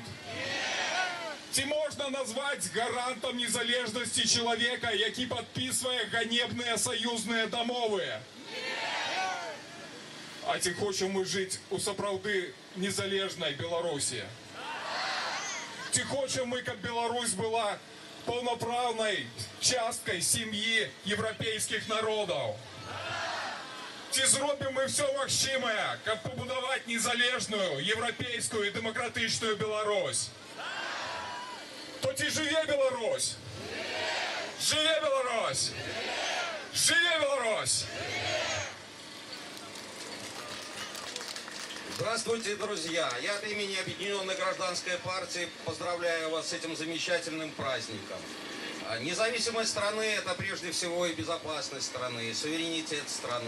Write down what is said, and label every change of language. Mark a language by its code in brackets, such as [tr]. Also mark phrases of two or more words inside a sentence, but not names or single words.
[be] Ці можна назваць гарантам незалежнасці чалавека, які падпісвае ганебныя саюзныя дамовы? А ці хочам мы жыць у сапраўды незалежнай Беларусі? Ці хочам мы, каб Беларусь была полноправной часткой [ru] семьи европейских народов? [be] Ці зробім мы все магчымае, каб пабудаваць незалежную, европейскую и демократичную Беларусь? То ці жыве Беларусь? Жыве Беларусь! Жыве Беларусь! [ru] Здравствуйте, друзья! Я от имени Объединенной гражданской партии поздравляю вас с этим замечательным праздником. Независимость страны – это прежде всего и безопасность страны, и суверенитет страны.